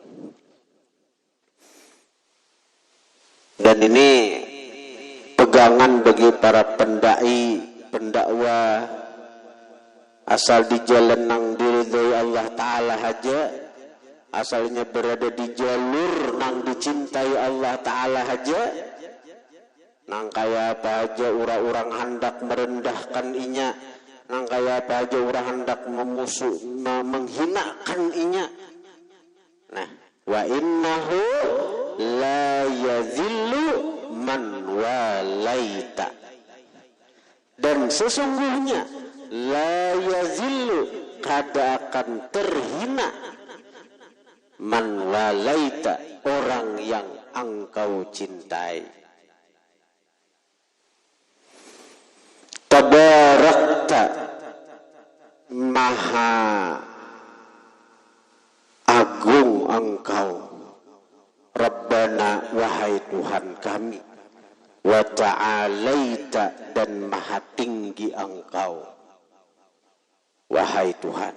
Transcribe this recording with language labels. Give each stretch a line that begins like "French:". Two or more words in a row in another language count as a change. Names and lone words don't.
Banjar: Dan ini pegangan bagi para pendai, pendakwah, asal di jalan nang diridai Allah Ta'ala aja, asalnya berada di jalur nang dicintai Allah Ta'ala aja, nang kaya apa aja orang-orang hendak merendahkan inya, nang kaya apa aja orang hendak menghinakan inya. Nah,
Arabic: وإنه لا يذل من واليت.
Banjar: Dan sesungguhnya
Arabic: لا يذل
Banjar: kada akan terhina
Arabic: من واليت,
Banjar: orang yang engkau cintai.
Indonesian: Tabarakta, maha agung engkau, Rabbana, wahai Tuhan kami,
Arabic: وتعاليت,
Indonesian: dan maha tinggi engkau, wahai Tuhan.